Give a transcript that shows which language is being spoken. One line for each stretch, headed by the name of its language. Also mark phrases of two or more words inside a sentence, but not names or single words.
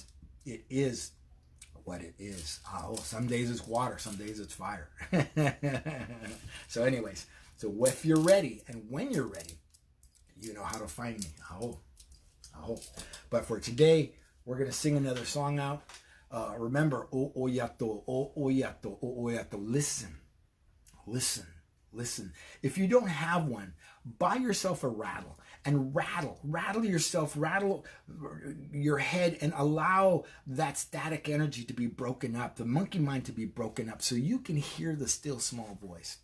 English: It is what it is. Some days it's water, some days it's fire. So anyways, so if you're ready and when you're ready, you know how to find me. I hope. But for today, we're going to sing another song out. Remember, o oyato, o oyato, o oyato. Listen, listen, listen. If you don't have one, buy yourself a rattle and rattle yourself, rattle your head, and allow that static energy to be broken up, the monkey mind to be broken up, so you can hear the still small voice.